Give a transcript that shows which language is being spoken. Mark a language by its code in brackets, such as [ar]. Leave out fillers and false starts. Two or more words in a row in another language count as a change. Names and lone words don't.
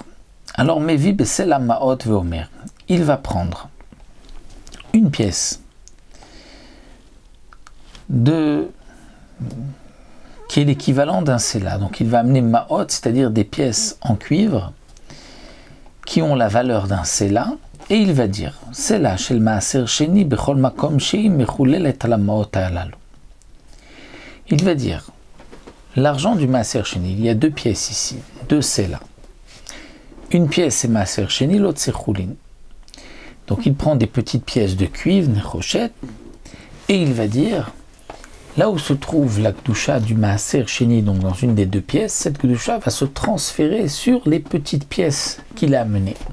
[fr] Alors, [he] מביא בסלע מעות ואומר, [fr] il va prendre une pièce qui est l'équivalent d'un Sela. Donc, il va amener Maot, c'est-à-dire des pièces en cuivre qui ont la valeur d'un Sela. Et il va dire [he] סלע של מעשר שני בכל מקום שהיא מחוללת על מעות הללו. [fr] Il va dire, l'argent du [he] מעשר שני, [fr] il y a deux pièces ici, deux Sela. Une pièce c'est [he] מעשר שני, [fr] l'autre c'est Chulin. Donc il prend des petites pièces de cuivre, Nechoshet, et il va dire, là où se trouve la Kedusha du [he] מעשר שני, [fr] donc dans une des deux pièces, cette Kedusha va se transférer sur les petites pièces qu'il a amenées.